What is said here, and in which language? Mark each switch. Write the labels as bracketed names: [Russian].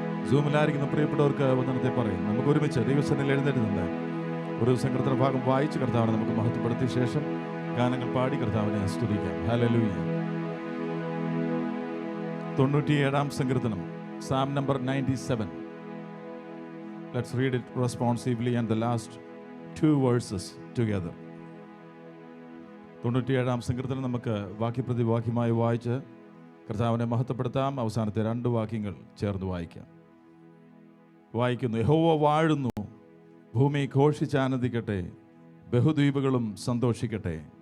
[Malayalam] സൂമിലായിരിക്കുന്ന പ്രിയപ്പെട്ടവർക്ക് വന്ദനത്തെ പറയുന്നു. നമുക്ക് ഒരുമിച്ച് ദൈവസന്നിധിയിൽ എഴുന്നേറ്റുന്നുണ്ട് ഒരു സങ്കീർത്തന ഭാഗം വായിച്ച് കർത്താവിനെ നമുക്ക് മഹത്വപ്പെടുത്തിയ ശേഷം ഗാനങ്ങൾ പാടി കർത്താവിനെ സ്തുതിക്കാം. ഹല്ലേലൂയ. 97-ാം സങ്കീർത്തനം, [English] Psalm number 97. Let's read it responsively and the last 2 verses together. [Malayalam] 97-ാം സങ്കീർത്തനം നമുക്ക് വാക്യപ്രതി വാക്യമായി വായിച്ച് കർത്താവിനെ മഹത്വപ്പെടുത്താം. അവസാനത്തെ 2 വാക്യങ്ങൾ ചേർന്ന് വായിക്കാം. വായിക്കുന്നു. യഹോവ വാഴുന്നു, ഭൂമി ഘോഷിച്ചാനന്ദിക്കട്ടെ, ബഹുദ്വീപുകളും സന്തോഷിക്കട്ടെ.